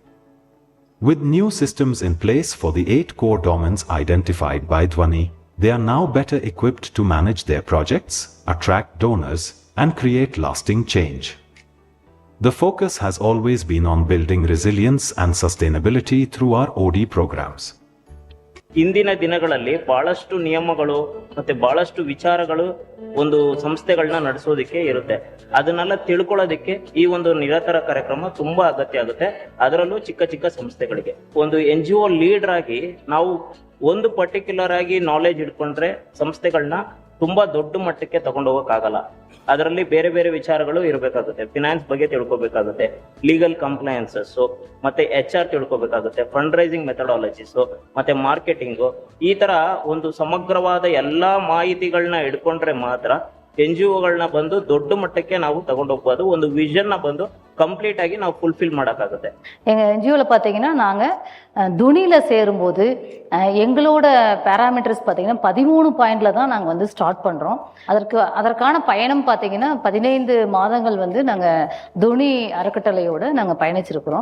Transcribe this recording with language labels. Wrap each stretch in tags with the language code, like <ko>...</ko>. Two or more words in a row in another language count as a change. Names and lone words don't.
<en>With new systems in place for the 8 core domains identified by Dhwani, they are now better equipped to manage their projects, attract donors, and create lasting change. The focus has always been on building resilience and sustainability through our OD programs.</en> <kn>ಇಂದಿನ ದಿನಗಳಲ್ಲಿ ಬಹಳಷ್ಟು ನಿಯಮಗಳು ಮತ್ತೆ ಬಹಳಷ್ಟು ವಿಚಾರಗಳು ಒಂದು ಸಂಸ್ಥೆಗಳನ್ನ ನಡೆಸೋದಕ್ಕೆ ಇರುತ್ತೆ. ಅದನ್ನೆಲ್ಲ ತಿಳ್ಕೊಳ್ಳೋದಕ್ಕೆ ಈ ಒಂದು ನಿರಂತರ ಕಾರ್ಯಕ್ರಮ ತುಂಬಾ ಅಗತ್ಯ ಆಗುತ್ತೆ. ಅದರಲ್ಲೂ ಚಿಕ್ಕ ಚಿಕ್ಕ ಸಂಸ್ಥೆಗಳಿಗೆ ಒಂದು</kn> <en>NGO leader</en> <kn>ಆಗಿ ನಾವು ಒಂದು ಪರ್ಟಿಕ್ಯುಲರ್ ಆಗಿ ನಾಲೆಜ್ ಇಟ್ಕೊಂಡ್ರೆ ಸಂಸ್ಥೆಗಳನ್ನ ತುಂಬಾ ದೊಡ್ಡ ಮಟ್ಟಕ್ಕೆ ತಗೊಂಡು ಹೋಗಕ್ಕಾಗಲ್ಲ. ಅದರಲ್ಲಿ ಬೇರೆ ಬೇರೆ ವಿಚಾರಗಳು ಇರಬೇಕಾಗುತ್ತೆ. ಫಿನಾನ್ಸ್ ಬಗ್ಗೆ ತಿಳ್ಕೊಬೇಕಾಗುತ್ತೆ,</kn> <en>legal compliances,</en> <kn>ಮತ್ತೆ HR ತಿಳ್ಕೊಬೇಕಾಗುತ್ತೆ,</kn> <en>fund raising methodologies,</en> <kn>ಮತ್ತೆ ಮಾರ್ಕೆಟಿಂಗು, ಈ ತರ ಒಂದು ಸಮಗ್ರವಾದ ಎಲ್ಲಾ ಮಾಹಿತಿಗಳನ್ನ ಇಟ್ಕೊಂಡ್ರೆ ಮಾತ್ರ NGOಗಳನ್ನ ಬಂದು ದೊಡ್ಡ ಮಟ್ಟಕ್ಕೆ ನಾವು ತಗೊಂಡು ಹೋಗ್ಬೋದು. ಒಂದು ವಿಷನ್ ನ ಬಂದು</kn> <ta>கம்ப்ளீட் ஆகி நான் ஃபுல்ஃபில் பண்ணக்காகுது. எங்கள் என்ஜிஓவில் பார்த்தீங்கன்னா நாங்கள் துணியில் சேரும்போது எங்களோட பேராமீட்டர்ஸ் பார்த்தீங்கன்னா 13 பாயிண்டில் தான் நாங்கள் வந்து ஸ்டார்ட் பண்ணுறோம். அதற்கான பயணம் பார்த்தீங்கன்னா 15 மாதங்கள் வந்து நாங்கள் துணி அறக்கட்டளையோடு நாங்கள் பயணிச்சிருக்கிறோம்.</ta>